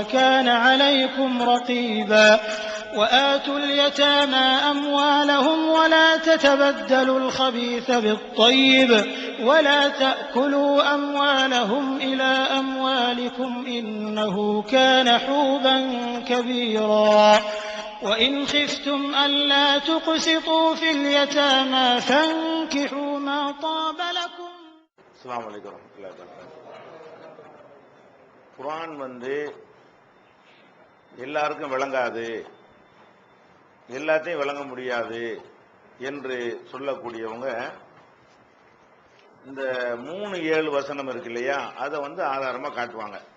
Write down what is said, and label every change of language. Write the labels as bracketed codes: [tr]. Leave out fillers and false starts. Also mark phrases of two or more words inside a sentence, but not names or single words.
[ar] كان عليكم رقيبا وآتوا اليتامى أموالهم ولا تتبدلوا الخبيث بالطيب ولا تأكلوا أموالهم إلى أموالكم إنه كان حوبا كبيرا وإن خفتم ألا تقسطوا في اليتامى فانكحوا ما طاب لكم. السلام عليكم ورحمة الله وبركاته. [ta] குர்ஆன் எல்லாருக்கும் விளங்காது, எல்லாத்தையும் விளங்க முடியாது என்று சொல்லக்கூடியவங்க இந்த 3-7 வசனம் இருக்கு இல்லையா, அதை ஆதாரமா காட்டுவாங்க.